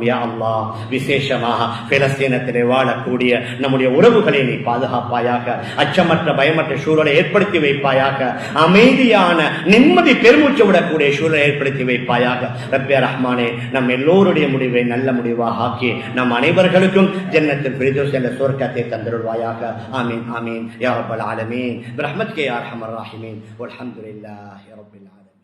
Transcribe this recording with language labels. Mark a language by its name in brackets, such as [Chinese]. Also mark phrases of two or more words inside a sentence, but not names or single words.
[Tamil] யா அல்லாஹ், விசேஷமாக பிலஸ்தீனத்திலே வாழக்கூடிய நம்முடைய உறவுகளை நீ பாதுகாப்பாயாக. அச்சமற்ற பயமற்ற சூழலை ஏற்படுத்தி வைப்பாயாக. அமைதியான நிம்மதி பெருமூச்சு விடக்கூடிய சூழலை ஏற்படுத்தி வைப்பாயாக. ரப்பே ரஹ்மானே, நம் எல்லோருடைய முடிவை நல்ல முடிவாக ஆக்கி நம் அனைவர்களுக்கும் ஜன்னத்துல் ஃபிர்தௌஸ் என்ற சொர்க்கத்தை தந்தருள்வாயாக. [Arabic] آمين آمين يا رب العالمين برحمتك يا أرحم الراحمين والحمد لله رب العالمين.